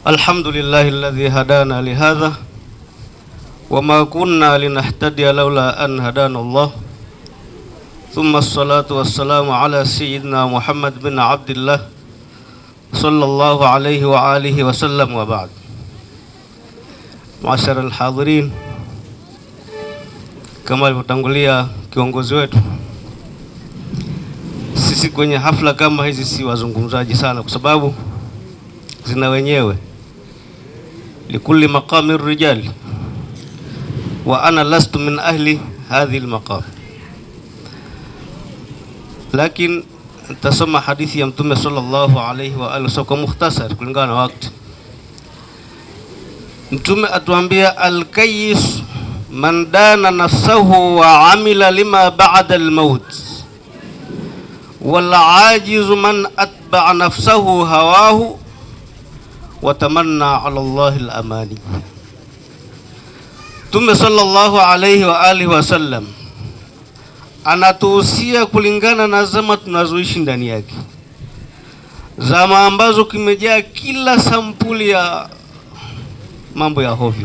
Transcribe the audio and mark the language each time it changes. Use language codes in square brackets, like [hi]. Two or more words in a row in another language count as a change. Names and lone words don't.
[ar] الحمد لله الذي هدانا لهذا وما كنا لنهتدي لولا أن هدانا الله. ثم الصلاة والسلام على سيدنا محمد بن عبد الله صلى الله عليه وآله وسلم وبعد. معاشر الحاضرين, [sw] kama alivyotangulia kiongozi wetu, sisi kwenye hafla kama hizi si wazungumzaji sana, kwa sababu zina wenyewe. [ar] لكل مقام رجال وأنا لست من أهل هذه المقام. [sw] Lakin tasoma hadithi ya Mtume [ar] صلى الله عليه وآله وسلم [sw] kwa mukhtasar kulingana na wakati. Mtume atuambia, [ar] الكيس من دان نفسه وعمل لما بعد الموت والعاجز من أتبع نفسه هواه وتمنى على الله الأماني. [sw] Mtume [ar] صلى الله عليه وآله وسلم [sw] anatuhusia kulingana na zama tunazoishi ndani yake, zama ambazo kimejaa kila sampuli ya mambo ya hovyo.